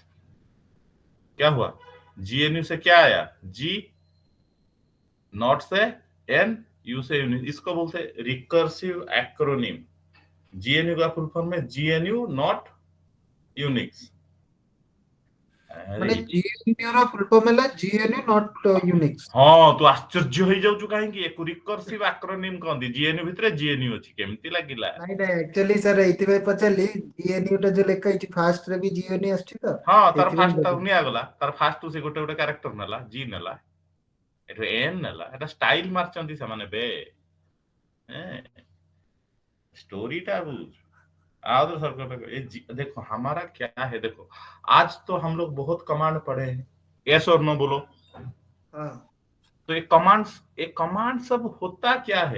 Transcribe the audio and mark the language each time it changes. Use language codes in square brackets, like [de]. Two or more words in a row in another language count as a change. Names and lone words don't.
[hi] क्या हुआ? जीएनयू से क्या आया? जी, नॉट से एन, यू से यूनिक्स। इसको बोलते हैं [en] recursive acronym. [hi] जीएनयू का [en] full form [hi] है [en] GNU not Unix. [hi] अरे [or] ମାନେ GNU ର [en] full form [or] ହେଲା [en] GNU not Unix। [or] ହଁ, ତୁ ଆଶ୍ଚର୍ଯ୍ୟ ହେଇଯାଉଛୁ କାହିଁକି? ଏକୁ [en] recursive acronym [or] କହନ୍ତି। ଜିଏନୟୁ ଭିତରେ ଜିଏନୟୁ ଅଛି, କେମିତି ଲାଗିଲା? ନାଇଁ ନାଇଁ [en] actually sir [or] ଏଇଥିପାଇଁ ପଚାରିଲି GNU ଟା ଯୋଉ ଲେଖା ହେଇଛି ଫାଷ୍ଟ ରେ ବି GNU ଆସୁଛି ତ ହଁ, ତାର ସେଇଥିପାଇଁ ଫାଷ୍ଟ ତାକୁ ପଚାରିଲି। ନିଆଗଲା। ତାର ଫାଷ୍ଟ ସେ ଗୋଟେ ଗୋଟେ କ୍ୟାରେକ୍ଟର ନେଲା, ଜି ନେଲା, ଏଠୁ ଏନ୍ ନେଲା। ଏଟା ଷ୍ଟାଇଲ ମାରିଛନ୍ତି ସେମାନେ ବେ। ସ୍ଟୋରୀ ଟା ବୁଝ। [hi] आओ तो सर, देखो हमारा क्या है, देखो आज तो हम लोग बहुत कमांड पढ़े हैं, यस और नो बोलो। हाँ तो ये कमांड सब होता क्या है?